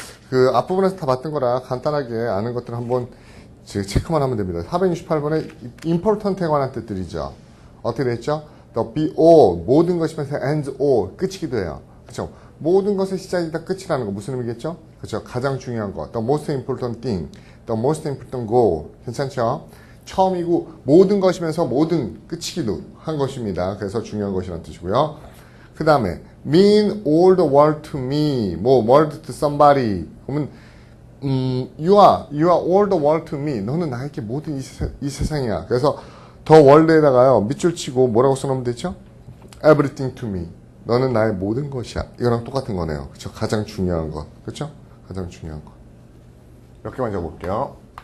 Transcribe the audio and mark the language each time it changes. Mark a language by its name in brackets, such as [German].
[Korean] 그 앞부분에서 다 봤던 거라 간단하게 아는 것들을 한번 체크만 하면 됩니다. 468번에 important에 관한 뜻들이죠. 어떻게 됐죠? [English] The be all, [Korean] 모든 것이면서 [English] and all, [Korean] 끝이기도 해요. 그렇죠? 모든 것의 시작이다 끝이라는 거 무슨 의미겠죠? 그렇죠? 가장 중요한 거. [English] The most important thing, the most important goal. [Korean] 괜찮죠? 처음이고 모든 것이면서 모든 끝이기도 한 것입니다. 그래서 중요한 것이라는 뜻이고요. 그 다음에 [English] mean all the world to me, [Korean] 뭐 [English] world to somebody. [Korean] 그러면 [English] you are all the world to me. [Korean] 너는 나에게 모든 이 세상이야. 그래서 더 월드에다가요 밑줄 치고 뭐라고 써놓으면 되죠? [English] everything to me. [Korean] 너는 나의 모든 것이야. 이거랑 똑같은 거네요. 그렇죠? 가장 중요한 것. 그렇죠? 가장 중요한 것. 몇 개만 적어볼게요.